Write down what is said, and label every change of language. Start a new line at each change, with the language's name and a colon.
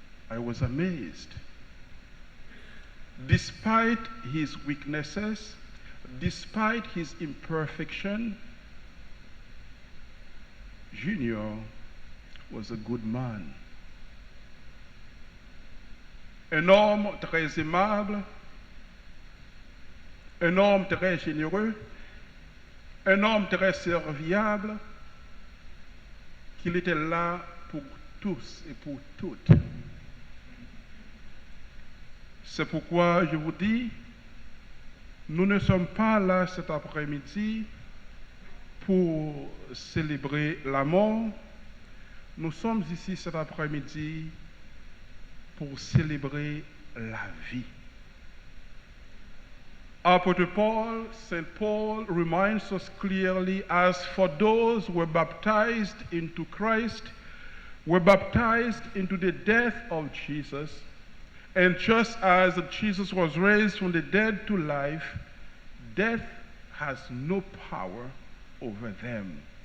English: I was amazed. Despite his weaknesses, despite his imperfection, Junior was a good man.
French: Un homme très aimable, un homme très généreux, un homme très serviable, qu'il était là pour tous et pour toutes. C'est pourquoi je vous dis, nous ne sommes pas là cet après-midi pour célébrer la mort. Nous sommes ici cet après-midi pour célébrer la vie.
English: Apostle Paul, St. Paul reminds us clearly, as for those who were baptized into Christ, were baptized into the death of Jesus, and just as Jesus was raised from the dead to life, death has no power over them.